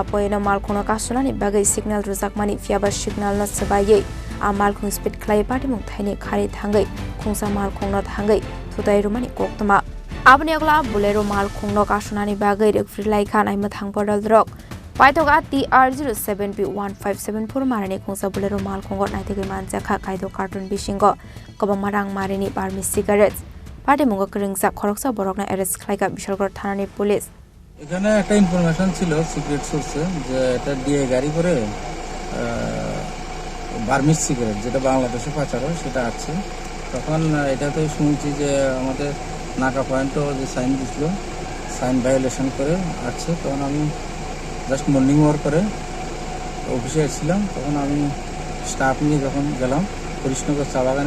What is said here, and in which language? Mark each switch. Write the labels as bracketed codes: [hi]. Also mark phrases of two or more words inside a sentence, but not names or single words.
[trp] poyeno malkhongno kasunani bagai signal rujakmani fiaba signal no sabaye amalkhong speed khlai Bisingo thaini khari thangai Khungsa malkhongno thangai thudai rumani Koktuma Abni agla Bolero malkhongno kasunani bagai refri laika naima thangpodal drok Paithaga TR07B1574 marani Khungsa Bolero malkhongor Naitugwi Manjakha Kaidok Cartton Bisingo Kwbangma Rangmarini [en] Burmese cigarettes [trp] Bisingo Khungsa Khoroksa Borokno arrest khlaiga Bisalgor thanani police [bn] এখানে একটা ইনফরমেশন ছিল [en] secret source [bn] যে এটা দিয়ে গাড়ি করে বার্মিজ সিগারেট যেটা বাংলাদেশে পাচার হয় সেটা আছে তখন এটাতে শুনছি যে আমাদের নাকা পয়েন্টও যে সাইন দিছিল [en] sign violation [bn] করে আছে তখন আমি [en] just morning walk [bn] করে অফিসে এসেছিলাম তখন আমি স্টাফ নিয়ে যখন গেলাম কৃষ্ণনগর চা বাগানের